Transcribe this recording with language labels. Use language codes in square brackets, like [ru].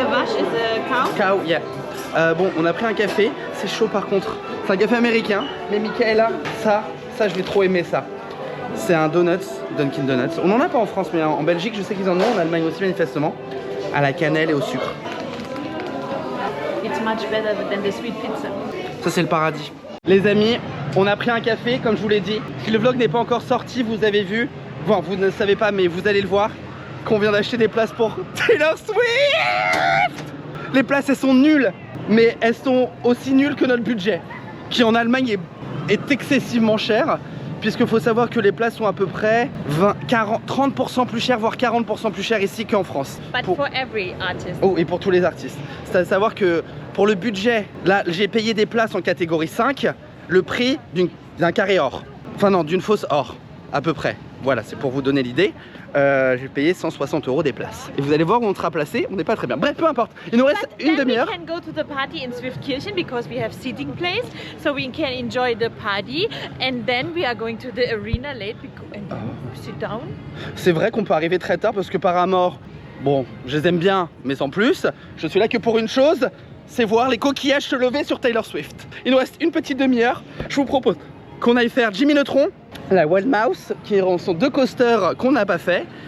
[en] A vache is a cow? Cow, yeah. [fr] Bon, on a pris un café. C'est chaud par contre. C'est un café américain. Mais Michaela, ça, je vais trop aimer ça. C'est un donut, Dunkin' Donuts. On en a pas en France, mais en Belgique, je sais qu'ils en ont. En Allemagne aussi, manifestement. À la cannelle et au sucre. [en] It's much better than the sweet pizza. [fr] Ça, c'est le paradis. Les amis, on a pris un café, comme je vous l'ai dit. Si le vlog n'est pas encore sorti, vous avez vu, bon, vous ne le savez pas, mais vous allez le voir, qu'on vient d'acheter des places pour Taylor Swift. Les places, elles sont nulles, mais elles sont aussi nulles que notre budget, qui en Allemagne est excessivement cher, puisqu'il faut savoir que les places sont à peu près 30% plus chères, voire 40% plus chères ici qu'en France. [en] But for every artist. [fr] Oh, et pour tous les artistes. C'est à savoir que pour le budget, là, j'ai payé des places en catégorie 5, le prix d'un carré or. Enfin non, d'une fausse or, à peu près. Voilà, c'est pour vous donner l'idée. J'ai payé 160 € des places. Et vous allez voir où on sera placé, on n'est pas très bien. Bref, peu importe. Il nous reste une demi-heure. [en] We can go to the party in Swiftkirchen because we have seating place, so we can enjoy the party. And then we are going to the arena late and sit down. [fr] C'est vrai qu'on peut arriver très tard parce que Paramore, bon, je les aime bien, mais sans plus. Je suis là que pour une chose, c'est voir les coquillages se lever sur Taylor Swift. Il nous reste une petite demi-heure. Je vous propose qu'on aille faire Jimmy Neutron, la Wild Mouse, qui sont 2 coasters qu'on n'a pas fait.